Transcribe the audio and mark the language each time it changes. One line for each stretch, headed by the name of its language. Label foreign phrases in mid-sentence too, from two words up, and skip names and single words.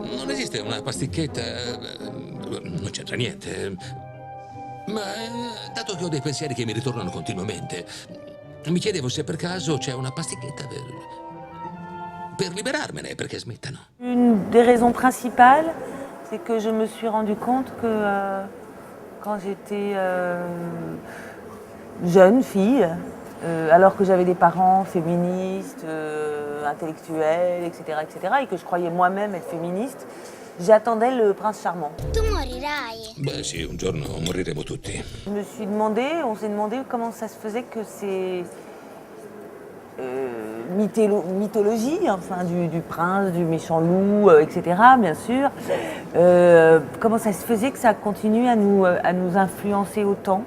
Italian: esiste una pasticchetta? Non c'entra niente. Ma dato che ho dei pensieri che mi ritornano continuamente, mi chiedevo se per caso c'è una pasticchetta per liberarmene, perché smettano.
French: Une des raisons principales, c'est que je me suis rendu compte que quand j'étais jeune fille, alors que j'avais des parents féministes, intellectuels, etc., et que je croyais moi-même être féministe, j'attendais le prince charmant.
Italian: Tu morirai. Beh sì, un giorno moriremo tutti.
French: On s'est demandé comment ça se faisait que ces mythologies, enfin du prince, du méchant loup, etc., bien sûr, comment ça se faisait que ça continue à nous influencer autant.